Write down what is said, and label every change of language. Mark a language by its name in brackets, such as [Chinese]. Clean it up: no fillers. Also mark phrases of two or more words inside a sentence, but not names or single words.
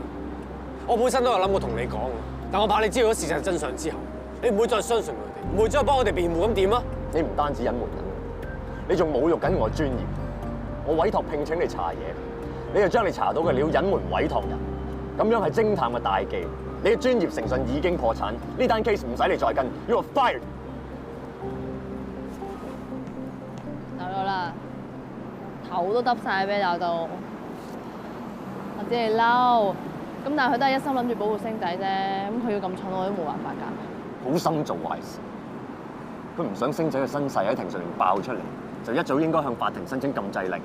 [Cantonese] 我本身都有諗過同你講。但我怕你知道咗事實真相之後，你唔會再相信佢哋，唔會再幫我哋辯護，咁點啊？你唔單止隱瞞緊，你仲侮辱緊我專業。我委託聘請你查嘢，你就將你查到嘅料隱瞞委託人，咁樣係偵探嘅大忌。你嘅專業誠信已經破產，呢單 case 唔使你再跟 ， [English] you are fired。 [Cantonese] 走咗啦，頭都耷晒俾鬧到，我知你嬲。咁但係佢都係一心諗住保護星仔啫，咁佢要咁蠢我都冇辦法㗎。好心做壞事，佢唔想星仔嘅身世喺庭上面爆出嚟，就一早應該向法庭申請禁制令。